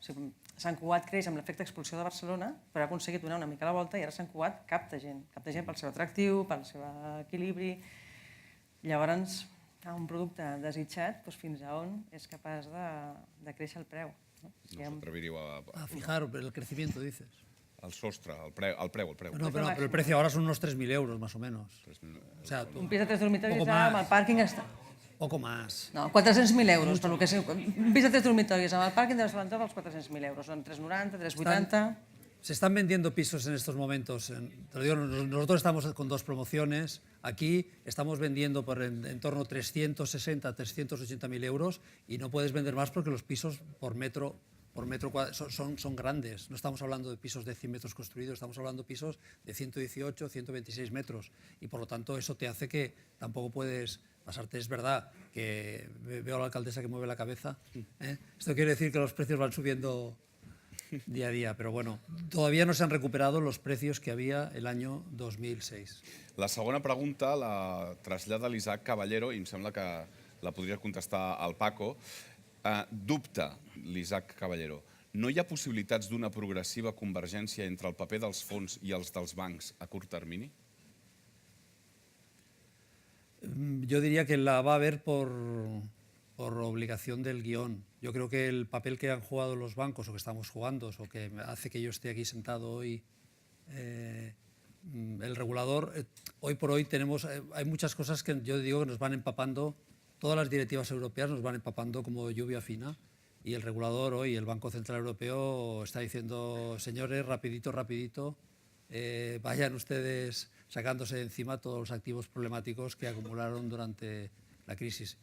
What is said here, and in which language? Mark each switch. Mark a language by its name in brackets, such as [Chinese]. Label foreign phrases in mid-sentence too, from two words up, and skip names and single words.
[Catalan] Sant Cugat creix amb l'efecte expulsió de Barcelona, però ha aconseguit donar una mica la volta i ara Sant Cugat capta gent pel seu atractiu, pel seu equilibri. Llavors, un producte desitjat, fins a on és capaç de créixer el preu. No s'atreviríeu [Spanish] a fijar el crecimiento, dices. [Catalan] El sostre, el preu. [Spanish] No, pero el precio ahora son unos 3.000 euros, más o menos. O sea, [Catalan] un pis de 3 dormitoris amb el pàrquing està... [Spanish] Poco más. [Catalan] No, 400.000 euros, per lo que sé. Un pis de 3 dormitoris amb el pàrquing deu estar a l'entorn dels 400.000 euros. Són 390, 380... [Spanish] Se están vendiendo pisos en estos momentos. Te lo digo, nosotros estamos con 2 promociones. Aquí estamos vendiendo por en torno a 360, 380.000 euros y no puedes vender más porque los pisos por metro cuadrado son grandes. No estamos hablando de pisos de 100 metros construidos, estamos hablando de pisos de 118, 126 metros. Y por lo tanto eso te hace que tampoco puedes pasarte. Es verdad que veo a la alcaldesa que mueve la cabeza. Esto quiere decir que los precios van subiendo día a día, però bueno, todavía no se han recuperado los precios que había el año 2006. [Catalan] La segona pregunta la trasllada l'Isaac Caballero i em sembla que la podria contestar el Paco. Dubta l'Isaac Caballero. No hi ha possibilitats d'una progressiva convergència entre el paper dels fons i els dels bancs a curt termini? [Spanish] Yo diría que la va a haber por obligación del guión. Yo creo que el papel que han jugado los bancos o que estamos jugando o que hace que yo esté aquí sentado hoy, el regulador, hoy por hoy hay muchas cosas que yo digo que nos van empapando, todas las directivas europeas nos van empapando como lluvia fina y el regulador hoy, el Banco Central Europeo, está diciendo, señores, rapidito, vayan ustedes sacándose de encima todos los activos problemáticos que acumularon durante la crisis.